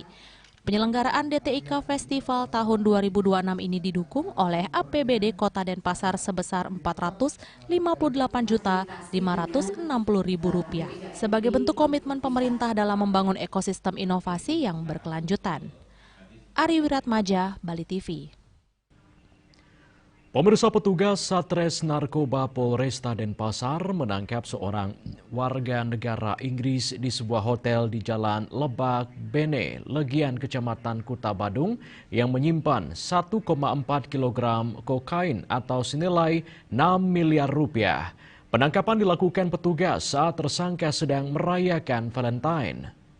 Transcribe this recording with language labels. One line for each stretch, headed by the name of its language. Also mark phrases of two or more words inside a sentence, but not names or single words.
Indonesian: Penyelenggaraan DTIK Festival tahun 2026 ini didukung oleh APBD Kota Denpasar sebesar Rp458.560.000 sebagai bentuk komitmen pemerintah dalam membangun ekosistem inovasi yang berkelanjutan. Ari Wiratmaja, Bali TV. Pemirsa, petugas Satres Narkoba Polresta Denpasar menangkap seorang warga negara Inggris di sebuah hotel di Jalan Lebak Bene, Legian, Kecamatan Kuta Badung yang menyimpan 1,4 kg kokain atau senilai 6 miliar rupiah. Penangkapan dilakukan petugas saat tersangka sedang merayakan Valentine.